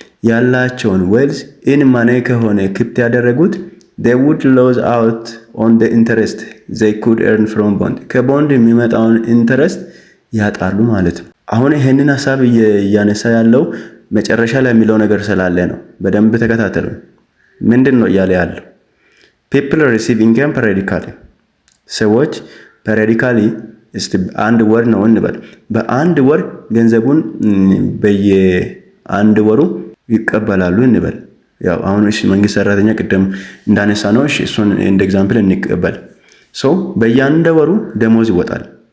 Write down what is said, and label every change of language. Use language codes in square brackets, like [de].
[am] ያላቸውን [en] wealth in money [am] ከሆነ [en] kept [am] ያደረጉት [en] they would lose out on the interest they could earn from bond. [am] ከቦንድ የሚመጣውን ኢንተረስት ያጣሉ ማለት ነው። አሁን ይሄንን ሐሳብ እያነሳ ያለው መጨረሻ ላይ የሚለው ነገር ስላለ ነው። በደንብ ተከታተሉ። ምንድነው እያለ ያለው? [en] people receive income periodically. [am] ሰዎች periodically አንድ ወር ነው እንበል። በአንድ ወር ገንዘቡን በየአንድ ወሩ ይቀበላሉ እንበል። ያው አሁን እሺ መንግስት ሰራተኛ ቅድም እንዳነሳ ነው። እሺ እሱን እንደ ኤግዛምፕል እንቀበል። በየአንድ ወሩ ደሞዝ ይወጣል።